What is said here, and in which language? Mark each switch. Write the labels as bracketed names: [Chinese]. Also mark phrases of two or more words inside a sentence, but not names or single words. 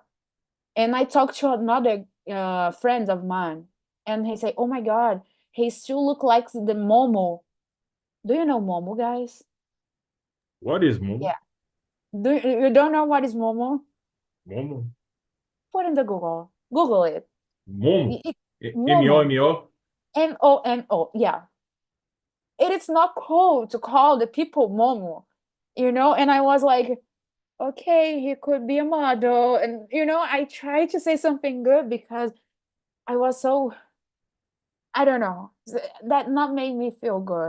[English] And I talked to another friend of mine, and he said, "Oh my God, he still look like the Momo." Do you know Momo, guys? What is Momo? Yeah. You don't know what is Momo? Momo? Put in the Google. Google it. Momo? Momo. M-O-M-O? Momo. Yeah. It is not cool to call the people Momo, you know? And I was like, okay, he could be a model. And, you know, I tried to say something good because I was so, I don't know, that not made me feel good.